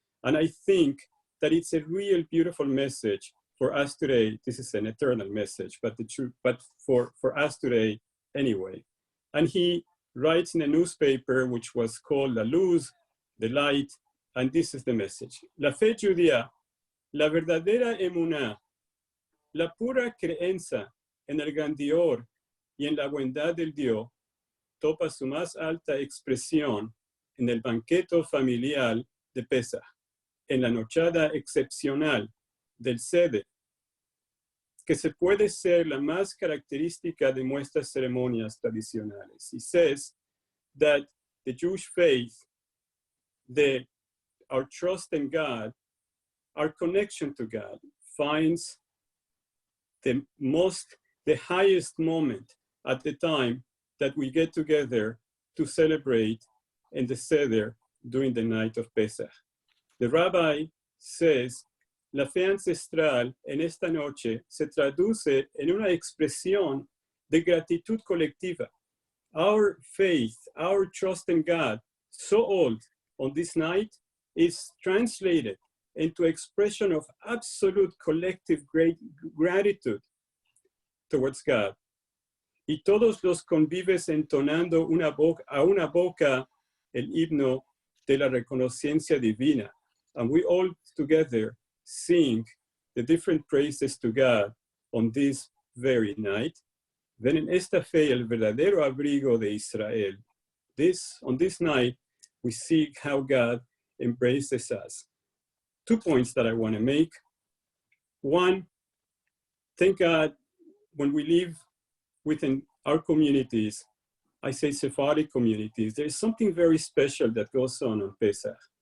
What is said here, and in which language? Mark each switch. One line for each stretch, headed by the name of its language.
English: And I think that it's a real beautiful message for us today. This is an eternal message, but for us today anyway. And he writes in a newspaper which was called La Luz, the Light, and this is the message.
Ladino: La fe judía, la verdadera emuná, la pura creencia en el grandior y en la bondad del Dios, topa su más alta expresión en el banquete familiar de Pesach, en la nochada excepcional del Seder, que se puede ser la más característica de nuestras ceremonias tradicionales.
English: He says that the Jewish faith, our trust in God, our connection to God, finds the highest moment at the time that we get together to celebrate in the Seder during the night of Pesach. The rabbi says,
Ladino: la fe ancestral en esta noche se traduce en una expresión de gratitud colectiva.
English: Our faith, our trust in God, so old on this night, is translated into expression of absolute collective great gratitude towards God.
Ladino: Y todos los convives entonando a una boca el himno de la reconocencia divina.
English: And we all together sing the different praises to God on this very night.
Ladino: Then en esta fe el verdadero abrigo de Israel.
English: On this night, we see how God embraces us. 2 points that I want to make. One, thank God when we live within our communities, I say Sephardic communities, there's something very special that goes on Pesach.